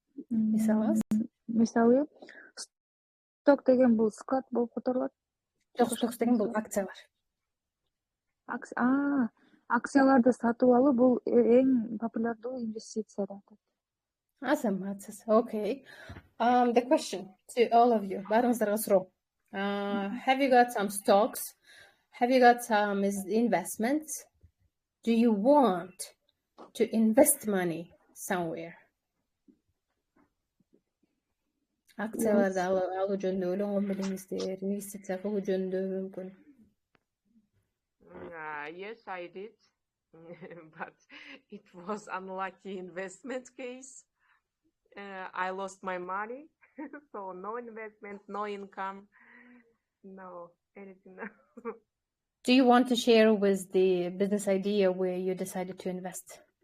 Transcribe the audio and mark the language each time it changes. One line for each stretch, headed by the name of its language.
Kyrgyz: Мисалы, сток деген бул склад болуп которулат. Жок, сток деген бул акциялар. Акцияларды сатып алуу бул эң популярдуу инвестиция да. Азаматсыз. Okay.
English: The question to all of you.
Kyrgyz: Барыңыздарга суроо.
English: Have you got some stocks? Have you got some investments? Do you want to invest money somewhere?
Kyrgyz: Акцияларды алуу жөнүндө ойлонгон белеңиздер, инвестиция кылуу жөнүндө мүмкүн.
English: Yes, I did. But it was unlucky investment case. I lost my money. So no investment, no income, no anything. Do you want to share with the business idea where you decided to invest?